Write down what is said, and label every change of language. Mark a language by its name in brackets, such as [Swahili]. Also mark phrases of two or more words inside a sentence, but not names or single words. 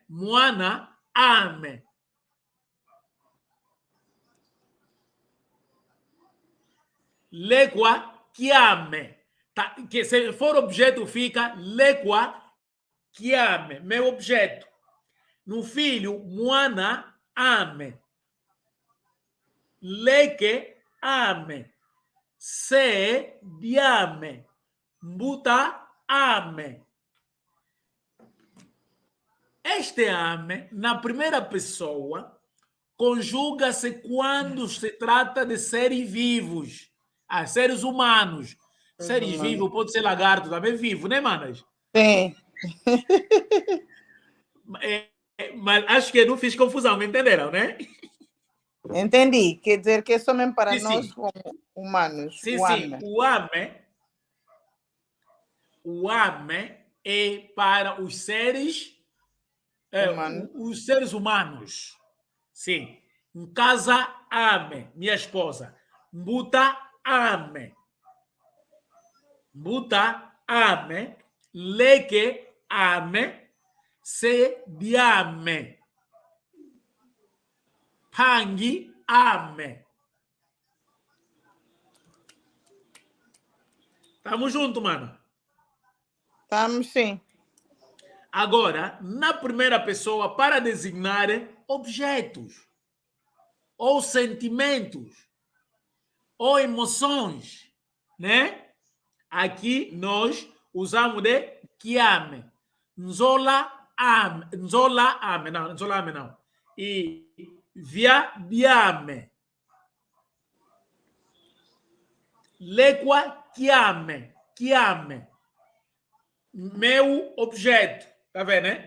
[Kongo] Moana ame. Legua chiame. Tá? [Portuguese] Que se for objeto, fica [Kongo] legua chiame. [Portuguese] Meu objeto. No filho, [Kongo] moana ame. Leke ame. Se diame. Mbuta ame. [Portuguese] Este ame, na primeira pessoa, conjuga-se quando se trata de seres vivos. Seres humanos. Seres vivos, pode ser lagarto também vivo, né, manas? Sim. Mas acho que não fiz confusão, me entenderam, né? Entendi. Quer dizer que é somente para sim, nós sim. como humanos. Sim, sim. O ame é para os seres os seres humanos. Sim. Em casa, ame. Minha esposa. [Kongo] Mbuta, ame. Mbuta, ame. Leke, ame. Se, diame. Pangi, ame. [Portuguese] Tamo junto, mano. Estamos, sim. Agora, na primeira pessoa, para designar objetos, ou sentimentos, ou emoções, né? Aqui nós usamos de chiame. [Kongo] Nzola ame. Nzola ame. Não, nzola ame não. E via diame. Lequa chiame. Chiame. [Portuguese] Meu objeto. Tá vendo, né?